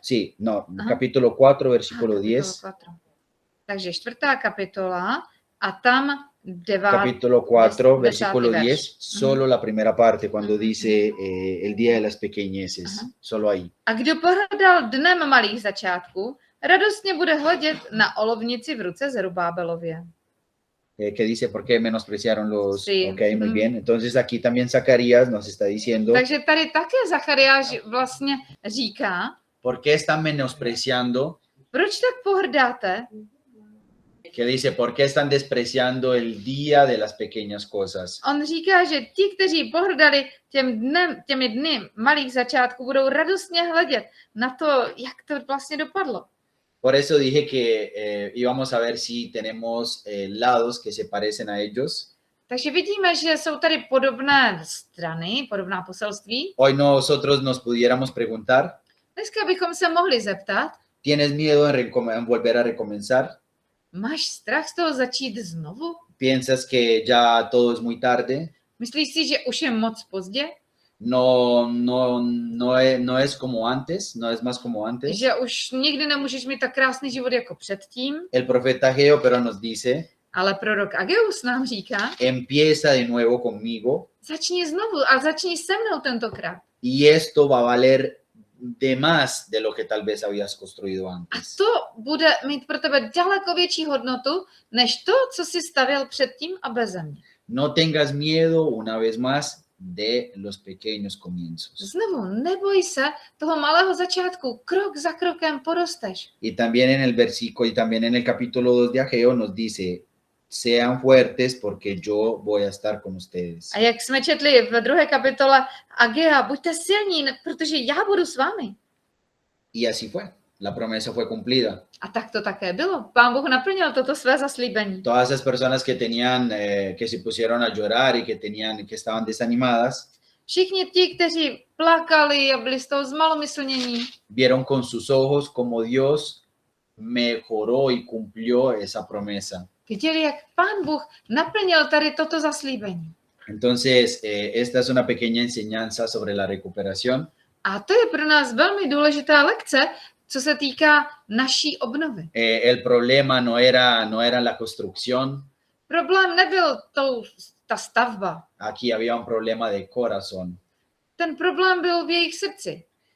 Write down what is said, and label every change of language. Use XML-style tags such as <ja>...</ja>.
<es>Sí, no, Ajá. capítulo 4, versículo</es> <cs>Kapitolo 10. 4. Takže 4. kapitola a tam 9.</cs> <es>Capítulo 4, 10. versículo</es> <cs>verš.</cs> <es>10, solo la primera parte, cuando dice el día de las pequeñeces, Ajá. solo ahí.</es> <cs>A kdo pohrdal dnem malých začátků, radostně bude hledět na olovnici v ruce Zerubábelově.</cs> <es>Que dice, ¿por qué menospreciaron los? Sí. Ok, muy bien. Entonces aquí también Zacarías nos está diciendo,</es> <cs>Takže tady také Zachariáš vlastně říká,</cs> <es>¿por qué están menospreciando?</es> <cs>proč tak pohrdáte?</cs> <es>Que dice, ¿por qué están despreciando el día de las pequeñas cosas?</es> <cs>On říká, že ti, kteří pohrdali těmi dny malých začátků, budou radostně hledět na to, jak to vlastně dopadlo.</cs> <es>Por eso dije que íbamos a ver si tenemos lados que se parecen a ellos.</es> <cs>Takže vidíme, že jsou tady podobné strany, podobná poselství.</cs> <es>Hoy nosotros nos pudiéramos preguntar,</es> <cs>Dneska bychom se mohli zeptat,</cs> <es>¿tienes miedo en volver a recomenzar?</es> <cs>máš strach z toho začít znovu?</cs> <es>¿Piensas que ya todo es muy tarde?</es> <cs>Myslíš si, že už je moc pozdě?</cs> <es>No es como antes, no es más como antes.</es> <cs>Že už nikdy nemůžeš mít tak krásný život jako předtím?</cs> <es>El profeta Ageo, pero nos dice,</es> <cs>Ale prorok Ageus nám říká,</cs> <es>empieza de nuevo conmigo</es> <cs>začni znovu a začni se mnou tentokrát.</cs> <es>y esto va a valer de más de lo que tal vez habías construido</es> <cs>A</cs> <es>antes.</es> <cs>to bude mít pro tebe daleko větší hodnotu, než to, co jsi stavěl předtím a beze mě.</cs> <es>No tengas miedo, una vez más, de los pequeños comienzos.</es> <cs>Znovu, neboj se toho malého začátku, krok za krokem porosteš.</cs> <es>Y también en el versículo y también en el capítulo 2 de Ageo nos dice, sean fuertes porque yo voy a estar con ustedes.</es> <cs>A jak jsme četli v 2. kapitole Agea, buďte silní, protože já budu s vámi. Y así fue, la promesa fue cumplida. A tak to také bylo. Pán Bůh naplnil toto své zaslíbení.</cs> <es>Todas esas personas que tenían, que se pusieron a llorar y que estaban desanimadas,</es> <cs>Všichni ti, kteří plakali a byli z toho zmalomyslnění,</cs> <es>vieron con sus ojos como Dios mejoró y cumplió esa promesa.</es> <cs>viděli, jak Pán Bůh naplnil tady toto zaslíbení.</cs> <es>Entonces, esta es una pequeña enseñanza sobre la recuperación.</es> <cs>A to je pro nás velmi důležitá lekce, co se týká naší obnovy.</cs> <es>El problema no era la construcción,</es> <cs>Problém nebyl ta stavba.</cs> <es>aquí había un problema de corazón.</es> <cs>Ten problém byl v jejich srdci.</cs>